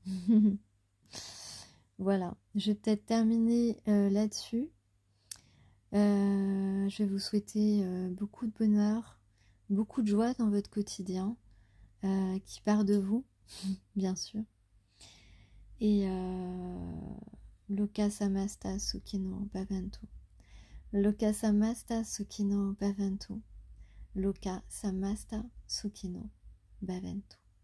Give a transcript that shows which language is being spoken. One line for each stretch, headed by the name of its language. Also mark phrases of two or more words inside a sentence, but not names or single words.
French: Voilà, je vais peut-être terminer là-dessus. Je vais vous souhaiter beaucoup de bonheur, beaucoup de joie dans votre quotidien, qui part de vous, bien sûr.
Sanskrit: Et Loka Samasta Sukhino Bhavantu. Loka Samasta Sukhino Bhavantu. Loka Samasta Sukhino Bhavantu.